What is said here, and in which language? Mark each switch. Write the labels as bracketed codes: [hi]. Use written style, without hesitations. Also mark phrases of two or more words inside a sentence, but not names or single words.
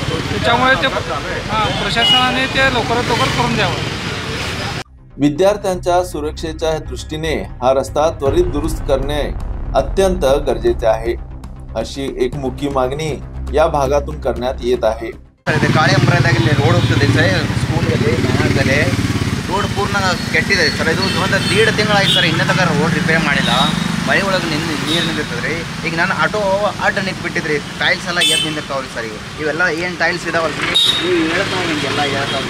[mr] त्याच्यामुळे ते प्रशासनाने ते लवकरात लवकर करून द्यावं. विद्यार्थ्यांच्या सुरक्षेच्या दृष्टीने हा रस्ता त्वरित दुरुस्त करणे अत्यंत गरजेचे आहे, अशी एक मुख्य मागणी या भागातून करण्यात येत आहे. [kn] ಕಾರ್ಯಪ್ರಯತ್ನ ರೋಡ್ ಹೋಗ್ತದೆ ಸರ್, ಸ್ಕೂಲಲ್ಲಿ ಮಹಾದಲ್ಲಿ ರೋಡ್ ಪೂರ್ಣ ಕೆಟ್ಟಿದೆ ಸರ್. ಇದು ಒಂದು 1.5 ತಿಂಗಳಾಯ್ತು ಸರ್, ಇನ್ನೂ ತನಕ ರೋಡ್ ರಿಪೇರ್ ಮಾಡಿಲ್ಲ. ಮಳೆ ಒಳಗೆ ನೀರು ನಿಂದಿರ್ತದೆ ರೀ. ಈಗ ನಾನು ಆಟೋ ಅಡ್ಡ ನಿಂತ್ಬಿಟ್ಟಿದ್ರಿ, ಟೈಲ್ಸ್ ಎಲ್ಲ ಎದ್ದು ನಿಂದಿರ್ತಾವ್ರಿ ಸರ್. ಇವೆಲ್ಲ ಏನು ಟೈಲ್ಸ್ ಇದಾವಲ್ಲ ರೀ, ನೀವು ಹೇಳ್ತಾವೆ ಹಿಂಗೆಲ್ಲ ಹೇಳ್ತಾವೆ.